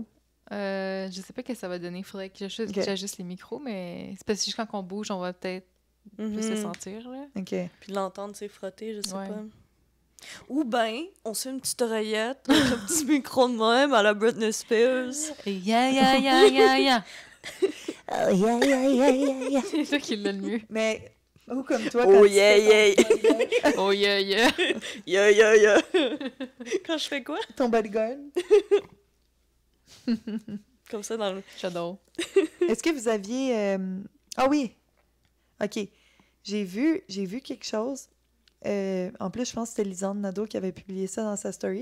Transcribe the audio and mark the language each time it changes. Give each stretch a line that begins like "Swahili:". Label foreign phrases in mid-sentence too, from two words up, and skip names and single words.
French: veux. Je sais pas ce que ça va donner. Il faudrait que Ok. j'ajuste les micros, mais c'est parce que juste quand on bouge, on va peut-être plus le Mhm. sentir, là. OK. Puis l'entendre, tu sais, frotter, je sais Ouais. pas. Ou ben, on se fait une petite oreillette avec un petit micro de même à la Britney Spears. Ya, ya, ya, ya, ya.
English: Oh, yeah, yeah, yeah, yeah, yeah.
French: C'est toi qui l'as le mieux. Mais, ou comme toi, Oh, quand tu
English: yeah,
French: fais
English: yeah. Oh, yeah, yeah.
French: Ya, ya, ya. Quand je fais quoi? ton bodyguard. Comme ça dans le... J'adore. Est-ce que vous aviez... Ah oui! OK. J'ai vu quelque chose. En plus, je pense que c'était Lisanne Nadeau qui avait publié ça dans sa story.